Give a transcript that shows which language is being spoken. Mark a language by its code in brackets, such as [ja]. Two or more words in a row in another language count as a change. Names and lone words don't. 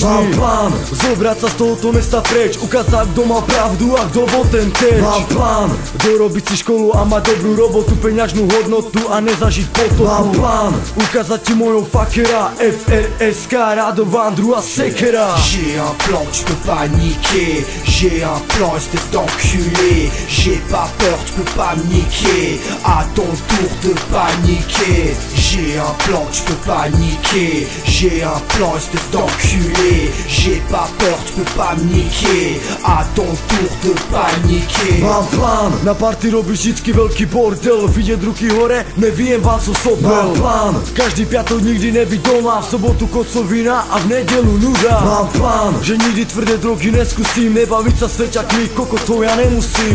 [sk] Mám plán, zobrať sa z tohoto mesta preč, ukázať kto mal pravdu a kto bol ten teč. Mám plán, dorobiť si školu a mať dobrú robotu, peňažnú hodnotu a nezažiť potopu. Mám plán, ukázať ti mojho fuckera, FRSK, Radovan, druhá sekera. [fr] J'ai un plan, tu peux pas niquer. J'ai un plan, espèce d'enculé. J'ai pas peur, tu peux pas me niquer. À ton tour de paniquer. J'ai un plan, tu peux pas niquer. J'ai un plan, espèce d'enculé. J'ai pas peur, tu peux pas me niquer. À ton tour de paniquer. [sk] Mám plán, na party robíš vždycky veľký bordel, vidieť ruky hore, neviem vám co sobel. Mám plán, každý piatok nikdy nebyť doma, v sobotu kocovina a v nedelu nuda. Mám plán, že nikdy tvrdé drogy neskúsim, nebaviť sa s feťakmi, koko to ja nemusím.